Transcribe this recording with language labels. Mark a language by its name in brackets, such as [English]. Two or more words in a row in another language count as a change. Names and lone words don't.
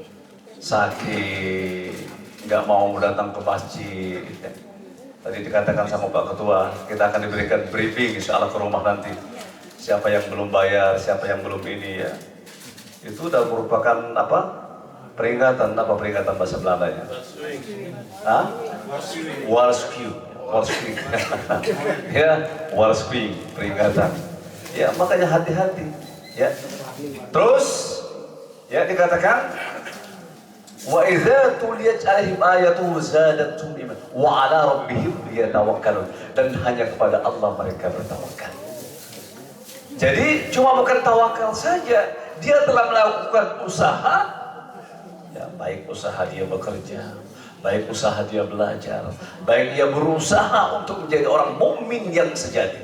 [Indonesian] Sakit, nggak mau datang ke masjid. Ya. Tadi dikatakan sama Pak Ketua, kita akan diberikan briefing [Arabic] إن شاء الله [Indonesian] ke rumah nanti. Siapa yang belum bayar, siapa yang belum ini, ya. Itu udah merupakan apa? Peringatan, apa peringatan bahasa Belandanya? Hah? [Dutch] Waarschuwing. Waarschuwing. [Indonesian] Ya, waarschuwing, peringatan. Ya, makanya hati-hati. Ya. Terus, ya dikatakan, [Arabic] وإذا تليت عليهم آياته زادتهم إيمانا وعلى ربهم يتوكلون, [Indonesian] dan hanya kepada Allah mereka bertawakal. Jadi cuma bukan tawakal saja, dia telah melakukan usaha, ya, baik usaha dia bekerja, baik usaha dia belajar, baik dia berusaha untuk menjadi orang mukmin yang sejati.